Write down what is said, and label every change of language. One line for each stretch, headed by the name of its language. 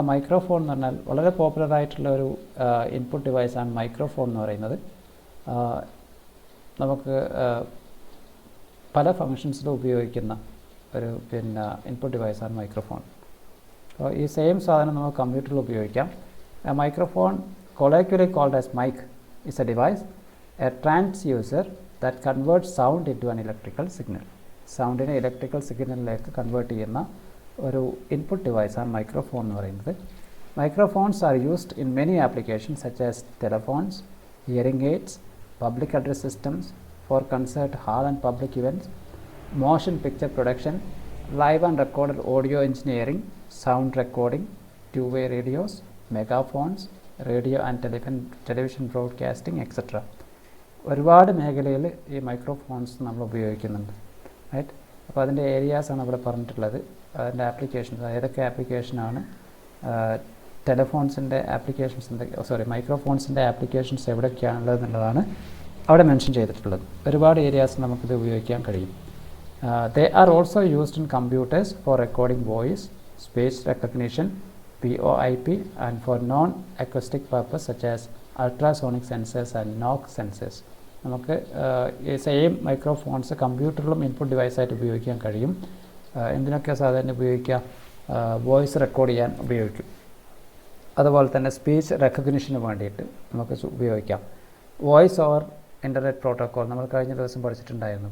Malayalam: Microphone എന്ന് പറഞ്ഞാൽ വളരെ പോപ്പുലറായിട്ടുള്ള ഒരു ഇൻപുട്ട് ഡിവൈസാണ് മൈക്രോഫോൺ എന്ന് പറയുന്നത്. നമുക്ക് പല ഫങ്ഷൻസിലും ഉപയോഗിക്കുന്ന ഒരു ഇൻപുട്ട് ഡിവൈസാണ് മൈക്രോഫോൺ. അപ്പോൾ ഈ സെയിം സാധനം നമുക്ക് കമ്പ്യൂട്ടറിൽ ഉപയോഗിക്കാം.
English: Microphone, colloquially called as mic, is a device, a transducer that converts sound into an electrical signal.
Malayalam: സൗണ്ടിനെ electrical സിഗ്നലിലേക്ക് convert ചെയ്യുന്ന ഒരു ഇൻപുട്ട് ഡിവൈസാണ് മൈക്രോഫോൺ എന്ന് പറയുന്നത്.
English: Microphones are used in many applications such as telephones, hearing aids, public address systems for concert hall and public events, motion picture production, live and recorded audio engineering, sound recording, two-way radios, megaphones, radio and television broadcasting, etc.
Malayalam: ഒരുപാട് മേഖലയിൽ ഈ microphones നമ്മൾ ഉപയോഗിക്കുന്നുണ്ട്. Right. അപ്പോൾ അതിൻ്റെ ഏരിയാസാണ് അവിടെ പറഞ്ഞിട്ടുള്ളത്. അതിൻ്റെ ആപ്ലിക്കേഷൻസ്, ഏതൊക്കെ ആപ്ലിക്കേഷനാണ് ടെലഫോൺസിൻ്റെ ആപ്ലിക്കേഷൻസ് മൈക്രോഫോൺസിൻ്റെ ആപ്ലിക്കേഷൻസ് എവിടെയൊക്കെയാണുള്ളത് എന്നുള്ളതാണ് അവിടെ മെൻഷൻ ചെയ്തിട്ടുള്ളത്. ഒരുപാട് ഏരിയാസ് നമുക്കിത് ഉപയോഗിക്കാൻ കഴിയും.
English: They are also used in computers for recording voice, speech recognition, VoIP, and for non-acoustic purpose such as ultrasonic sensors and NOx sensors.
Malayalam: നമുക്ക് ഈ സെയിം മൈക്രോഫോൺസ് കമ്പ്യൂട്ടറിലും ഇൻപുട്ട് ഡിവൈസായിട്ട് ഉപയോഗിക്കാൻ കഴിയും. എന്തിനൊക്കെ സാധാരണ ഉപയോഗിക്കുക? വോയിസ് റെക്കോർഡ് ചെയ്യാൻ ഉപയോഗിക്കും. അതുപോലെ തന്നെ സ്പീച്ച് റെക്കഗ്നിഷന് വേണ്ടിയിട്ട് നമുക്ക് ഉപയോഗിക്കാം. വോയിസ് ഓവർ ഇൻ്റർനെറ്റ് പ്രോട്ടോക്കോൾ നമ്മൾ കഴിഞ്ഞ ദിവസം പഠിച്ചിട്ടുണ്ടായിരുന്നു.